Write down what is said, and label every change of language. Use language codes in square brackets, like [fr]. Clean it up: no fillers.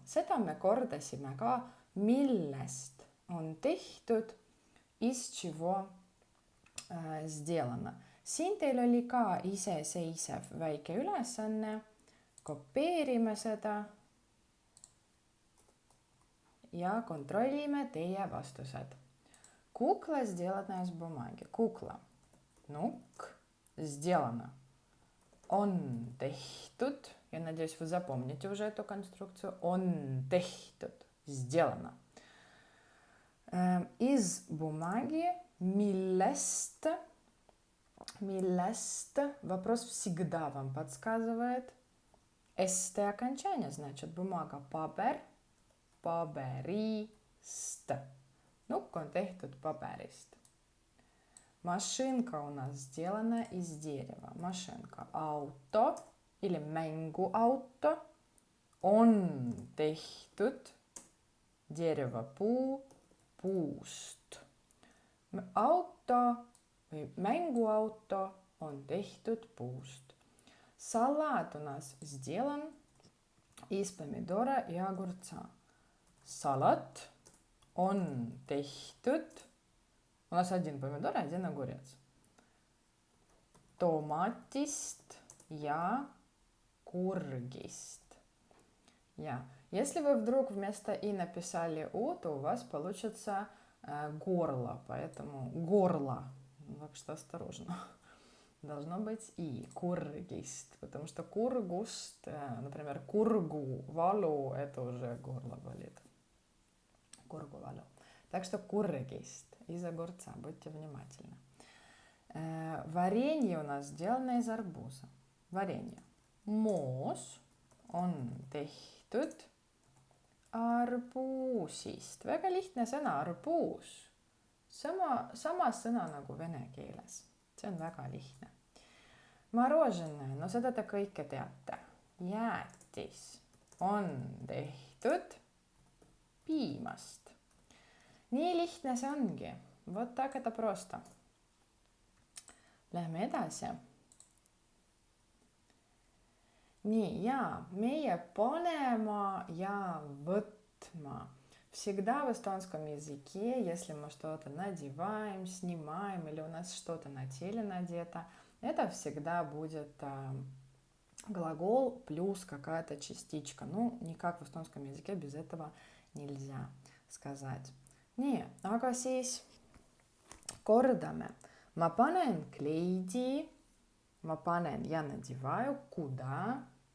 [et] Seda me kordasime ka, millest on tehtud, [ru] из чего сделано. [et] Siin teil oli ka iseseisev väike ülesanne. Kopeerime seda ja kontrollime teie vastused. [ru] Кукла сделана из бумаги. Кукла. Nukk, сделано. [et] On tehtud. [ru] Я надеюсь, вы запомните уже эту конструкцию. [et] On tehtud. Сделано. [ru] Из бумаги. [et] Millest. Millest. [ru] Вопрос всегда вам подсказывает. St окончание, значит бумага. [et] Paber. Paberist. Nukk on tehtud paberist. [ru] Машинка у нас сделана из дерева. Машинка. [et] Auto или mänguauto on tehtud [ru] дерево [et] puust. Auto või mänguauto on tehtud puust. [ru] Салат у нас сделан из помидора и огурца. [et] Салат on tehtud. [ru] У нас один помидор и один огурец. [et] Tomatist ja kurgist. Ja. [ru] Если вы вдруг вместо «и» написали «у», то у вас получится горло, поэтому горло. Так что осторожно. Должно быть «и». Kurgist, потому что kurgust, например, kurgu, valu, это уже горло болит. [et] Kurgu valu. [ru] Так что kurgist. Из огурца, будьте внимательны. Варенье у нас сделано из арбуза. Варенье. [et] Moos on tehtud arbuusist. Väga lihtne sõna, arbuus. Sama sõna nagu vene keeles. See on väga lihtne. Moroženе, no seda te kõike teate. Jäätis on tehtud piimast. Nii lihtne see ongi. [ru] Вот так это просто. [et] Lähme edasi. Nii, ja meie panema ja võtma. [ru] Всегда в эстонском языке, если мы что-то надеваем, снимаем или у нас что-то на теле надето, это всегда будет глагол плюс какая-то частичка. Ну, никак в эстонском языке без этого нельзя сказать. [et] Nii, aga siis Kordame. Ma panen kleidi, ja [ru] надеваю, куда?